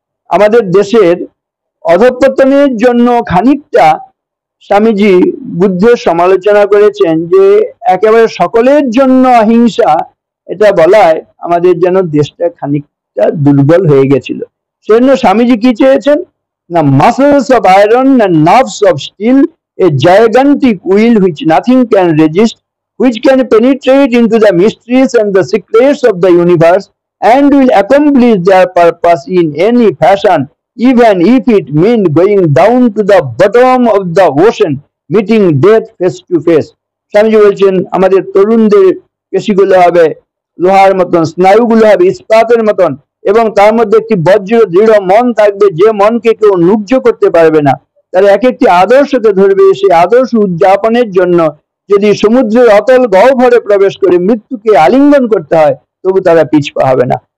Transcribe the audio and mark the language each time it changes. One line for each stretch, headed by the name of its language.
Bangla: আমাদের দেশের অধঃপতনের জন্য খানিকটা স্বামীজি বুদ্ধের সমালোচনা করেছেন, যে একেবারে সকলের জন্য অহিংসা এটা বলায় আমাদের যেন দেশটা খানিকটা দুর্বল হয়ে গেছিল। সেজন্য স্বামীজি কি চেয়েছেন?
English: না, muscles of iron and nerves of steel, a gigantic will which nothing can resist, which can penetrate into the mysteries and the secrets of the universe and will accomplish their purpose in any fashion, even if it meant going down to the bottom of the ocean, meeting death face to face।
Bangla: Swamiji বলছেন, আমাদের তরুণদের পেশিগুলো হবে লোহার মতন, স্নায়ুগুলো হবে ইস্পাতের মতন, এবং তার মধ্যে একটি বজ্র দৃঢ় মন থাকবে, যে মনকে কেউ নুব্জ করতে পারবে না। তারা এক একটি আদর্শকে ধরবে, সেই আদর্শ উদযাপনের জন্য যদি সমুদ্রের অতল গহ্বরে প্রবেশ করে মৃত্যুকে আলিঙ্গন করতে হয়, তবু তারা পিছপা হবে না।